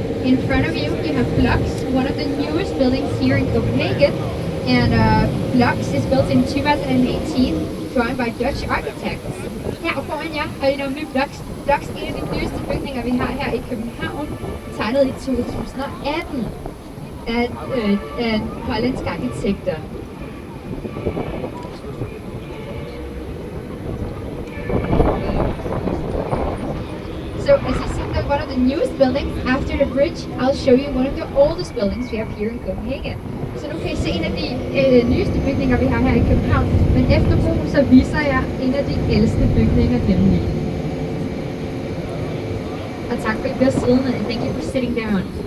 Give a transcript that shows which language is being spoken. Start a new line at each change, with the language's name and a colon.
English: In front of you, you have Flux, one of the newest buildings here in Copenhagen. And Flux is built in 2018, drawn by Dutch architects.
Danish: Her foran jer har I nemlig Flux. Flux er en af de nyeste bygninger, vi har her i København, tegnet i 2018 af hollandske arkitekter.
English: So as you see, one of the newest buildings after the bridge, I'll show you one of the oldest buildings we have here in Copenhagen.
Danish: Så nu kan I se en af de nyeste bygninger, vi har her i København, men efter broen så viser jeg en af de ældste bygninger nemlig. Og tak for at I bliver siddende,
English: and thank you for sitting down.